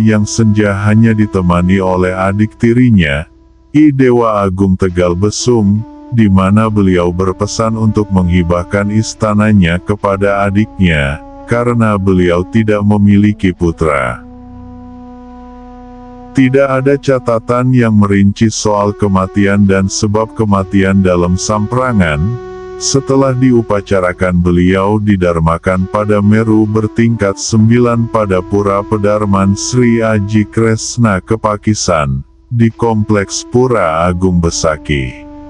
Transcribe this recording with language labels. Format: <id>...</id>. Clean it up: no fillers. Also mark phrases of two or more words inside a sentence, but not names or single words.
<id>yang senja hanya ditemani oleh adik tirinya, I Dewa Agung Tegal Besung, di mana beliau berpesan untuk menghibahkan istananya kepada adiknya, karena beliau tidak memiliki putra. Tidak ada catatan yang merinci soal kematian dan sebab kematian dalam samprangan. Setelah diupacarakan beliau didarmakan pada Meru bertingkat 9 pada Pura Pedarman Sri Aji Kresna Kepakisan, di Kompleks Pura Agung Besaki.</id>